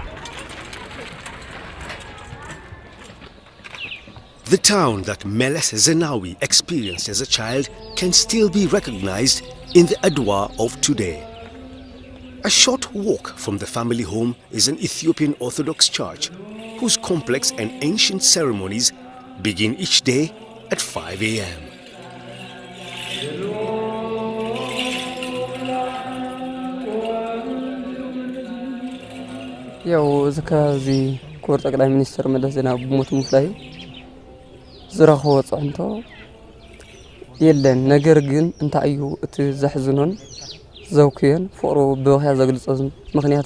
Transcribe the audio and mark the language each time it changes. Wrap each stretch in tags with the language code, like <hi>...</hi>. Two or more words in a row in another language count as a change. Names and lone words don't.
<en>The town that Meles Zenawi experienced as a child can still be recognized in the Adwa of today. A short walk from the family home is an Ethiopian Orthodox church whose complex and ancient ceremonies begin each day at 5 a.m.</en> <ti>ያው እዚ ክቡር ጠቅላይ ሚኒስትር መለስ ዜናዊ ብሞት ምፍላይ ዝረኸቦ ፅዕንቶ የለን ነገር ግን እንታይ እዩ እቲ ዘሕዝኖን ዘውክዮን ፍቅሩ ብወህያ ዘግልጾ ምክንያት</ti>